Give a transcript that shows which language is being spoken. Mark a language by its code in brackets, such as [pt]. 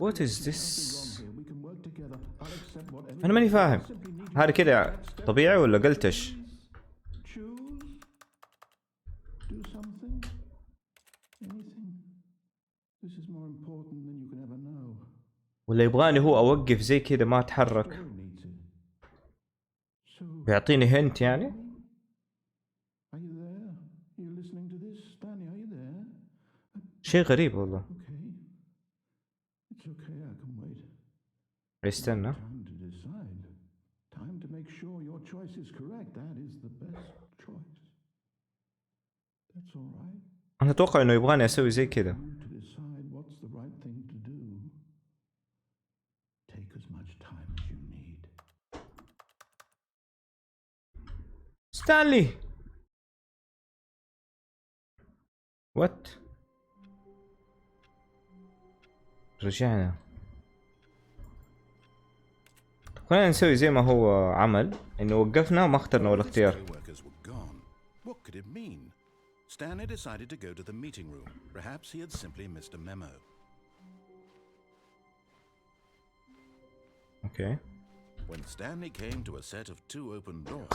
[en] What is this? We can work together. I'll accept whatever. [ar] أنا ماني فاهم. هذا كذا طبيعي ولا قلتش؟ [en] Choose. Do something. Anything. This is more important than you can ever know. [ar] ولا يبغاني هو أوقف زي كذا ما أتحرك؟ بيعطيني هنت يعني؟ [en] Are you there? You listening to this, Stanley? Are you there? [ar] شيء غريب والله. [en] It's okay, I can wait. [ar] استنى. [en] Time to decide. Time to make sure your choice is correct. That is the best choice. That's all right. [ar] أنا أتوقع إنه يبغاني أسوي زي كذا. [en] To decide what's the right thing to do. Take as much time as you need. [ar] ستانلي. [en] What؟ [ar] رجعنا. خلينا نسوي زي ما هو عمل انه وقفنا وما اخترنا ولا اختيار. [en] What could it mean? Stanley decided to go to the meeting room. Perhaps he had simply missed a memo. Okay. When Stanley came to a set of two open doors,